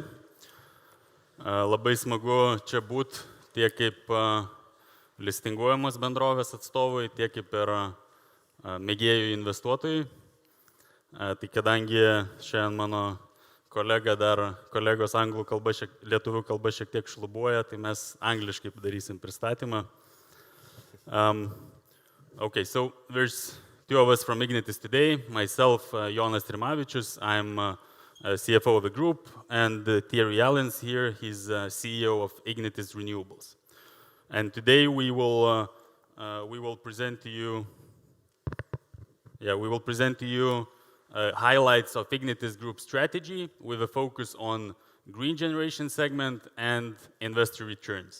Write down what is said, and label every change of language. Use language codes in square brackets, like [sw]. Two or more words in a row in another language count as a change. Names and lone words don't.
[lt] Labai smagu čia būti tiek kaip listinguojamos bendrovės atstovai, tiek kaip ir mėgėjų investuotojai. Tai kadangi šiandien mano kolegos anglų kalba, lietuvių kalba šiek tiek šlubuoja, tai mes angliškai padarysim pristatymą. [en] Okay, so there's 2 of us from Ignitis today. Myself, Jonas Rimavičius, I'm CFO of the group, and Thierry Aelens here, he's CEO of Ignitis Renewables. And today we will present to you highlights of Ignitis Group strategy with a focus on green generation segment and investor returns.